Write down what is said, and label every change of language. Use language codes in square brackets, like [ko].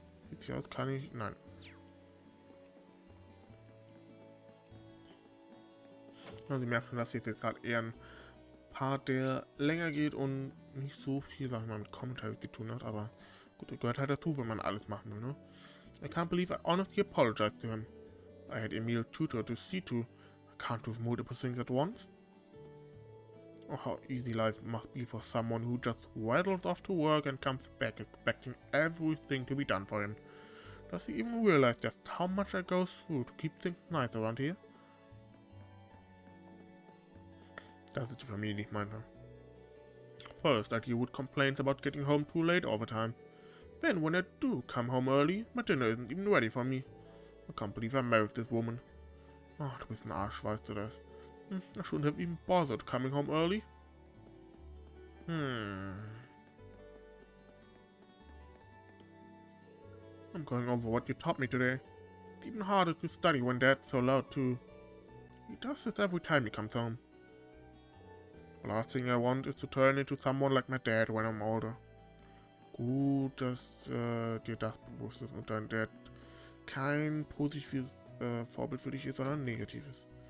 [de] Sieht hier aus, kann ich... Nein. Ja, Sie merken, dass jetzt gerade eher ein Part, der länger geht und nicht so viel, sag ich mal, mit Commentary zu tun hat, aber gut, das gehört halt dazu, wenn man alles machen will, ne? [en] I can't believe I honestly apologized to him. I had Emil tutor to see to. I can't do multiple things at once. Oh, how easy life must be for someone who just waddles off to work and comes back expecting everything to be done for him. Does he even realize just how much I go through to keep things nice around here? [de] Das ist die Familie, die ich meinte. [en] First, that you would complain about getting home too late all the time. Then, when I do come home early, my dinner isn't even ready for me. I can't believe I married this woman. [de] Oh, du bist ein Arsch, weißt du das? [en] I shouldn't have even bothered coming home early. I'm going over what you taught me today. It's even harder to study when Dad's so loud too. He does this every time he comes home. The last thing I want is to turn into someone like my dad when I'm older. [de] Gut, dass dir das bewusst ist und dein Dad kein positives Vorbild für dich ist, sondern ein negatives.